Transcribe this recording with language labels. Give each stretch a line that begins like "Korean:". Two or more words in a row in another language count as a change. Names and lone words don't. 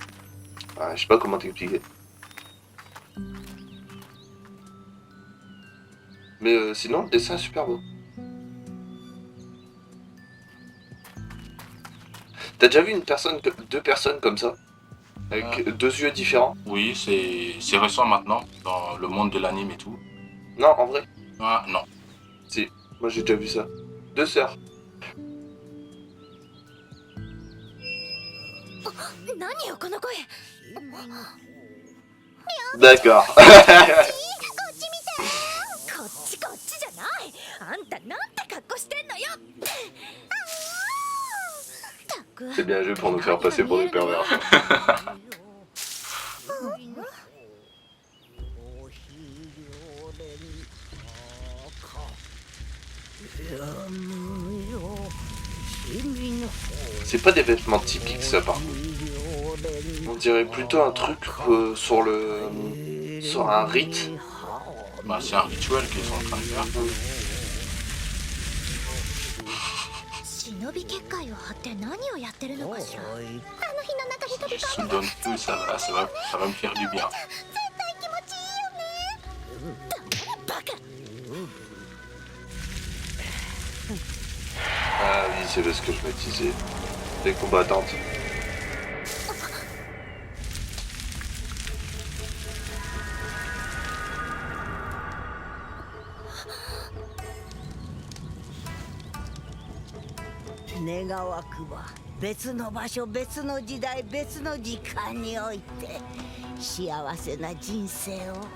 French: Ah, je sais pas comment t'expliquer. Mais sinon, le dessin est super beau. T'as déjà vu deux personnes comme ça? Avec deux yeux différents? Oui, c'est récent maintenant, dans le monde de l'anime et tout. Non, en vrai. Ah, non. Si, moi j'ai déjà vu ça. Deux sœurs.
Japanese: 何よこの声
French: D'accord.
Japanese: こっちこっちじゃないあんたなんて格好してんのよったく
French: C'est bien joué pour nous faire passer pour des pervers. C'est pas des vêtements typiques ça par contre. On dirait plutôt un truc sur un rite. Bah, c'est un rituel qu'ils sont en train de faire.
Japanese: 忍び結界を張って何をやってるのかしらあの日の中に飛び
French: Je
Japanese: 込む
French: soudonne tout, ça va me faire du bien.
Japanese: 絶対気持ちいいよねバカ
French: Ah oui, c'est ce que je me disais. Les combattantes.
Japanese: « 願わくば別の場所別の時代別の時間において幸せな人生を」